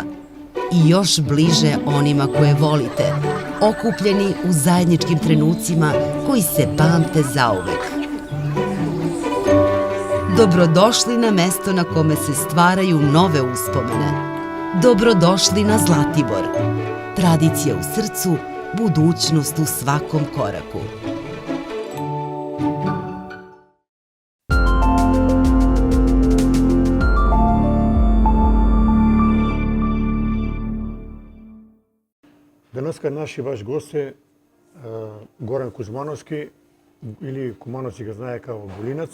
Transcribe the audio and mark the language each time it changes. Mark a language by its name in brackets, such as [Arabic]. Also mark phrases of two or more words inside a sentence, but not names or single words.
[Serbian] I još bliže onima koje volite, okupljeni u zajedničkim trenucima koji se pamte zauvek. Dobrodošli na mesto na kome se stvaraju nove uspomene. Dobrodošli na Zlatibor. Tradicija u srcu, budućnost u svakom koraku. [Macedonian] Денеска наши ваш гост е Горан Кузмановски, или Кумановци го знае као Голинац.